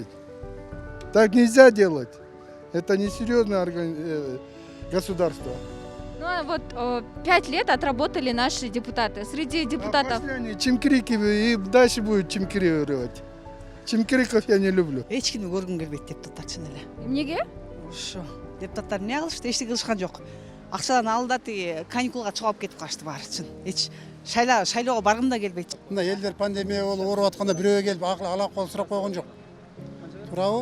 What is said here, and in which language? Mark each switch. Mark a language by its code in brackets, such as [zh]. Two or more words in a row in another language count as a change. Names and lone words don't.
[ru] Так нельзя делать. Это несерьезное государство. Ну а вот 5 лет отработали наши депутаты. Среди депутатов... Пошли они чимкирики и дальше будут чимкирировать. Чимкириков я не люблю. [ky] Эч кимди көргүм келбейт депутаттар чын эле. Эмнеге? Ошо депутаттар эмне кылышты, эчтеке кылышкан жок. Акчадан алды тиги каникулга чыгып алып кетип калышты баары чын. Эч шайлоого баргым да келбейт. Мына элдер пандемия болуп ооруп атканда бирөө келип ала кол сурап койгон жок. Туурабы?